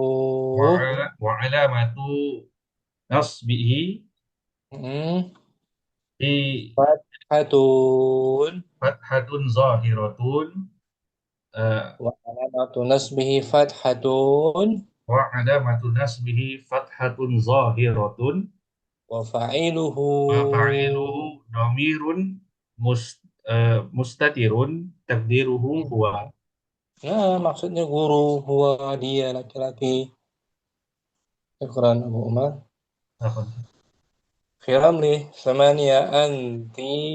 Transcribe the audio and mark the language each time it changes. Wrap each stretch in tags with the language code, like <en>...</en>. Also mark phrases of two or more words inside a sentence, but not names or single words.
<ar>وعلامة نصبه فتحة ظاهرة وعلامة نصبه فتحة وعلامة نصبه فتحة ظاهرة وفاعله ضمير مستتر تقديره هو.</ar> <id>Ya, maksudnya guru huwa dia laki-laki. Iqran Abu Umar. Firamli samania anti</id>